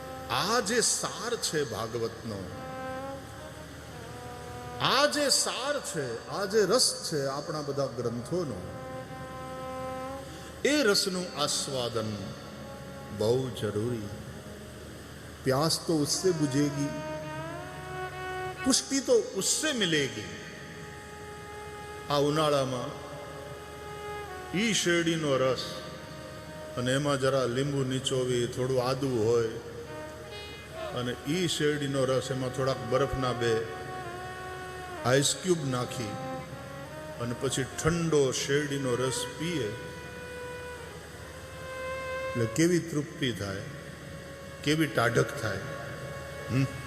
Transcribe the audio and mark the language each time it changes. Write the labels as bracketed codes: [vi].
[gu] આ જે સાર છે ભાગવતનો, આ જે સાર છે, આ જે રસ છે આપણા બધા ગ્રંથોનો, એ રસનું આસ્વાદન બહુ જરૂરી. [hi] प्यास तो उससे बुझेगी, पुष्टि तो उससे मिलेगी. [gu] આ ઉનાળામાં ઈ શેરડીનો રસ અને એમાં જરા લીંબુ નીચોવી, થોડું આદુ હોય અને ઈ શેરડીનો રસ, એમાં થોડાક બરફના બે આઈસ ક્યુબ નાખી અને પછી ઠંડો શેરડીનો રસ પીએ એટલે કેવી તૃપ્તિ થાય, કેવી ટાઢક થાય.